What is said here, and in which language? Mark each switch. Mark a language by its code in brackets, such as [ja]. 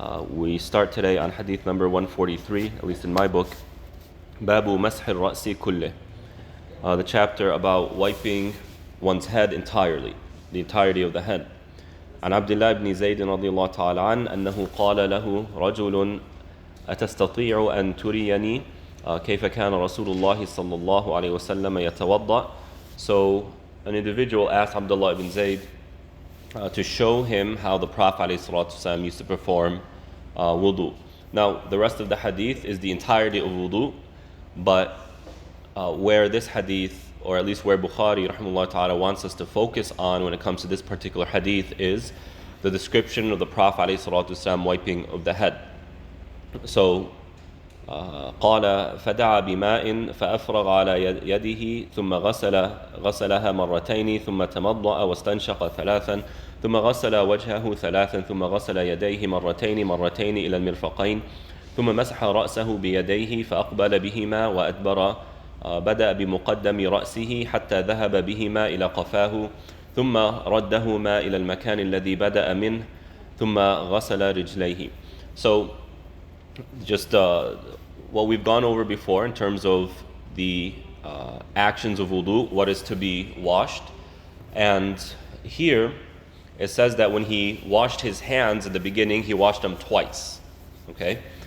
[en] We start today on hadith number 143, at least in my book, Babu Mashir Ra'si Kulleh, the chapter about wiping one's head entirely, the entirety of the head. [ar] عن عبد الله بن زيد رضي الله تعالى عنه أنه قال له رجل أتستطيع أن تريني كيف كان رسول الله صلى الله عليه وسلم يتوضأ. [en] So an individual asked Abdullah ibn Zayd to show him how the Prophet ﷺ used to perform wudu. Now, the rest of the hadith is the entirety of wudu, but where this hadith, or at least where Bukhari rahimahullah ta'ala wants us to focus on when it comes to this particular hadith, is the description of the Prophet ﷺ wiping of the head. [ar] So, قال فدعا بماء فأفرغ على يده ثم غسلها مرتين ثم تمضأ واستنشق ثلاثا ثم غسل وجهه ثلاثا ثم غسل يديه مرتين إلى المرفقين ثم مسح رأسه بيديه فأقبل بهما وأدبر بدأ بمقدم رأسه حتى ذهب بهما إلى قفاه ثم ردهما إلى المكان الذي بدأ منه ثم غسل رجليه. [en] So just what we've gone over before in terms of the actions of wudu, what is to be washed. And here it says that when he washed his hands at the beginning, he washed them twice. Okay?